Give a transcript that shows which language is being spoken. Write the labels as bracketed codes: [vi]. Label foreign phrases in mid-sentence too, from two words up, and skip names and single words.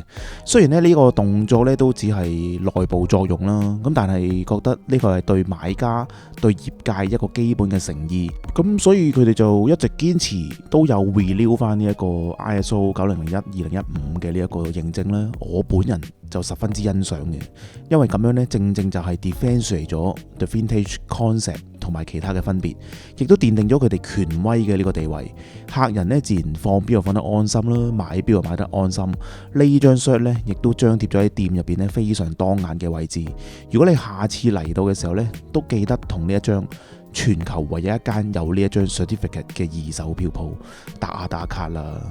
[yue] 雖然呢個動作呢都只係內部作用啦，咁但係覺得呢個係對買家、對業界一個基本嘅誠意。咁所以佢哋就一直堅持都有 renew 翻呢一個 ISO 9001 2015嘅呢一個認證啦。我本人就十分之欣賞嘅，因為咁樣呢，正正就係 differentiate 咗 [en] the vintage concept [yue] 同埋其他嘅分別，亦都奠定咗佢哋權威嘅呢個地位。客人呢自然放錶就放得安心啦，買錶就買得安心。呢張 shirt 呢亦都張貼咗喺店入邊呢非常當眼嘅位置。如果你下次嚟到嘅時候呢，都記得同呢一張全球唯一一間有呢一張 certificate 嘅二手錶鋪打卡啦。